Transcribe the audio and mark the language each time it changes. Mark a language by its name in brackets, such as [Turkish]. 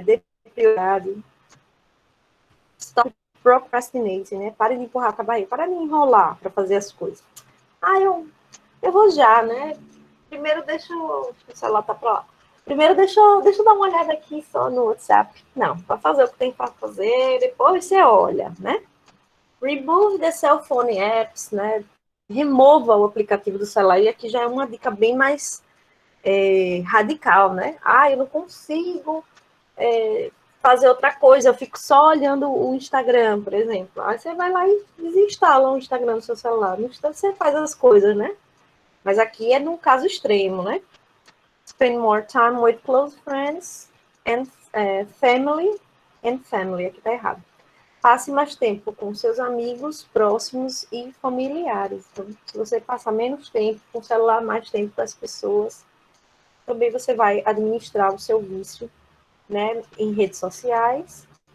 [Portuguese] Dê prioridade. [English] Stop procrastinating, [Portuguese] né? Pare de empurrar com a barriga, para de enrolar para fazer as coisas. Eu vou já, né? Primeiro deixa o celular tá para lá. Primeiro deixa eu dar uma olhada aqui só no WhatsApp. Não, para fazer o que tem para fazer, depois você olha, né? [English] Remove the cell phone apps, né? [Portuguese] Remova o aplicativo do celular. E aqui já é uma dica bem mais radical, né? Eu não consigo fazer outra coisa, eu fico só olhando o Instagram, por exemplo. Aí você vai lá e desinstala o Instagram no seu celular. No Instagram você faz as coisas, né? Mas aqui é num caso extremo, né? [English] Spend more time with close friends and family. [Portuguese] Aqui tá errado. Passe mais tempo com seus amigos próximos e familiares. Então, se você passar menos tempo com o celular, mais tempo com as pessoas, também você vai administrar o seu vício, né, em redes sociais.